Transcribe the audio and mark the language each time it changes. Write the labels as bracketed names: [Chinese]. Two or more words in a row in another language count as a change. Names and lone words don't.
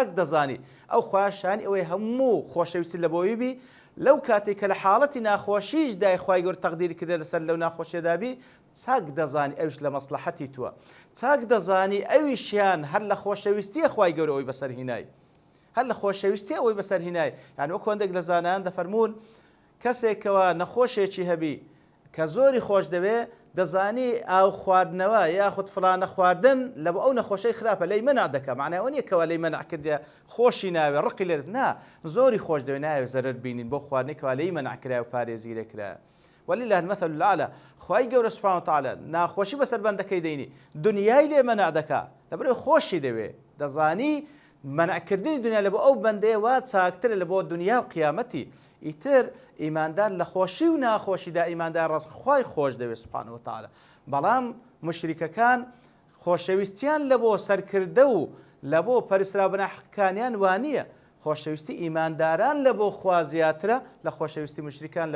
[Central Kurdish] دەزانی ئەو خوا شانی ئەوەی هەموو خۆشەویستی لە بۆی بی لەو کاتێک کە لە حاڵەتی ناخۆشیش دای خوای گەورە تەقدیری کردێ لەسەر لەو ناخۆشیەدا بی چاک دەزانی ئەوش لە مەسلەحەتی تووە چاک دەزانی ئەویشیان هەر لە خۆشەویستیە خوای گەورە ئەوی بەسەر هینای هەر لە خۆشەویستی ئەوەی بەسەر هینای یعنی وەکو هەندێک لە زانایان دەفەرمون کەسێکەوە نەخۆشێکی هەبی کە زۆری خۆش دەوێ دەزانی ئاو خواردنەوە یاخود فلانە خواردن لە بۆ ئەو نەخۆشەی خراپە لەی مەنع دەکە معنای ئەوە نییە کەوە لەی مەنع کردێ خۆشی ناوێ ڕقی لێ نا زۆری خۆش دەوێ ناوێ زەرەر بینین بۆ خواردنێکەوە لەی مەنع کرا و پارێزی لێ کرا [Arabic] ولله المثل الأعلى [Central Kurdish] خوای گەورە سوبحانه وتعالى ناخۆشی بەسەر بەندەکەی دەینی دنیای لێ مەنع دەکا لەبەرەوەی خۆشی دەوێ دەزانی منعکردنی دنیا لە بۆ ئەو بەندەیە وا چاکترە لە بۆ دنیا و قیامەتی ئیتر ئیماندار لە خۆشی و ناخۆشیدا ئیماندار ڕاست خوای خۆش دەوێت [Arabic] سوبحانه وتعالى [Central Kurdish] بەڵام مشریکەکان خۆشەویستیان لە بۆ سەرکردە و لە بۆ پەرسترابوون حەقەکانیان وانییە خۆشەویستی ئیمانداران لە بۆ خوا زیاترە لە خۆشەویستی مشریکان لە